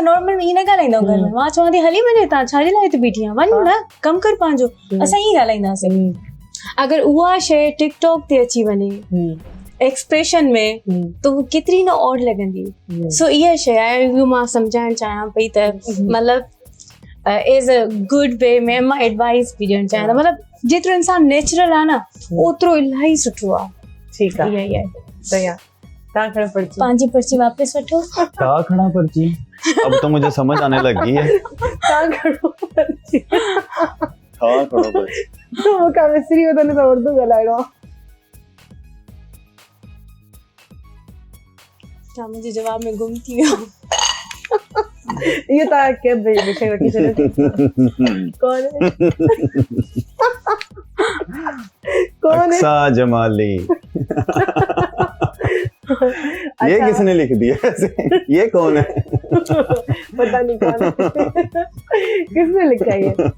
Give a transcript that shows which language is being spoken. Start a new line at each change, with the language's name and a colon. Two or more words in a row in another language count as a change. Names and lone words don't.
Sindhi: नॉर्मल ईअं न ॻाल्हाईंदा आहियूं घर में मां चवां थी हली वञे तव्हां छाजे लाइ हिते बीठी आहियां वञ न कमु कर पंहिंजो असां ईअं ॻाल्हाईंदासीं अगरि उहा शइ टिकटॉक ते अची वञे एक्सप्रेशन में त उहो केतिरी न ऑड लॻंदी सो इहा शइ आहे इहो मां सम्झाइणु चाहियां पई त मतिलबु
English: as a good way
Sindhi: में मां एडवाइस बि ॾियणु चाहियां मतिलबु जेतिरो इंसान नेचुरल आहे न ओतिरो इलाही सुठो आहे ठीकु आहे इहा ई आहे सही आहे तव्हां खणो पर्ची पंहिंजी पर्ची वापसि वठो
Urdu: کہاں کھڑا پرچی اب تو مجھے سمجھ آنے لگی ہے
Sindhi: तव्हां खणो पर्ची
Urdu: کہاں کھڑا پرچی
Sindhi: मूंखां विसरी वियो त न त उर्दू ॻाल्हाइणो आहे तव्हां मुंहिंजे जवाब में गुम थी वियो इहो तव्हां कंहिं विषय वठी छॾियो
Urdu: کون ہے کون ہے اقصیٰ جمالی یہ کس نے لکھ دیا ایسے یہ کون ہے پتا نہیں کون ہے کس نے لکھا ہے یہ